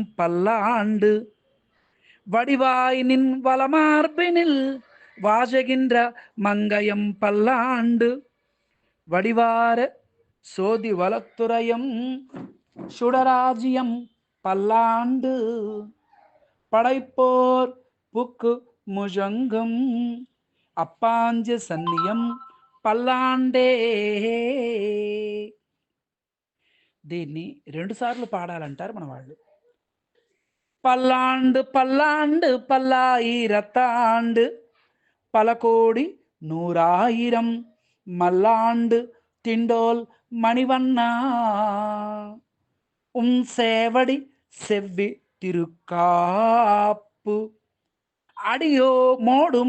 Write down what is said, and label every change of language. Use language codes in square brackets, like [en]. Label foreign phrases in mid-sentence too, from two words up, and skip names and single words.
[ta] பல்லாண்டு வடிவாய் நின் வளமார்பினில் வாசகின்ற மங்கயம் பல்லாண்டு வடிவார சோதி வளத்துறையம் சுடராஜ்யம் பல்லாண்டு படைப்போர் புக்கு முழங்கும் அப்பாஞ்ச சன்னியம் பல்லாண்டே. [te] దీన్ని 2 సార్లు పాడాలంటారు మన వాళ్ళు. [ta] பல்லாண்டு பல்லாண்டு பல்லாயிரத்தாண்டு பல கோடி நூறாயிரம் மல்லாண்டு திண்டோல் மணிவண்ணா உன் சேவடி செவ்வி திருக்காப்பு அடியோ மோடும்